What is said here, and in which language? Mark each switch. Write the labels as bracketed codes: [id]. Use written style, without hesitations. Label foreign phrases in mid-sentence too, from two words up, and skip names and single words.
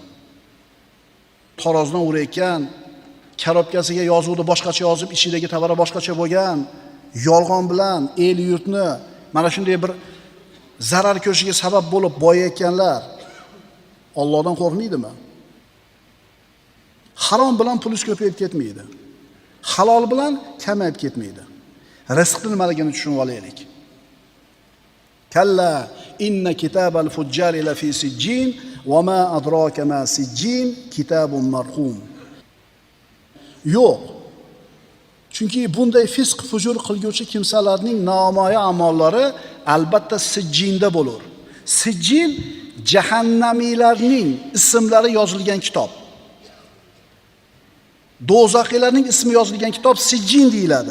[uz] Tarozdan urayotgan, karobkasiga yozuvni boshqacha yozib, ichidagi tavara boshqacha bo'lgan, yolg'on bilan el yurtni mana shunday bir zarar ko'rishiga sabab bo'lib boyayotganlar Allohdan qo'rqmaydimi? Harom bilan pulingiz ko'payib ketmaydi. Halol bilan kamayib ketmaydi. Rizqning nimaligini tushunib olaylik. [ar] كلا إن كتاب الفجار لفي سجين وما أدراك ما سجين كتاب مرحوم. [uz] Yo'q. Chunki bunday fisq fujur qilguvchi kimsalarning namoya amollari albatta sijjinda bo'lur. Sijjin jahannamiylarning ismlari yozilgan kitob. Do'zaxiylarning ismi yozilgan kitob sijjin deyiladi.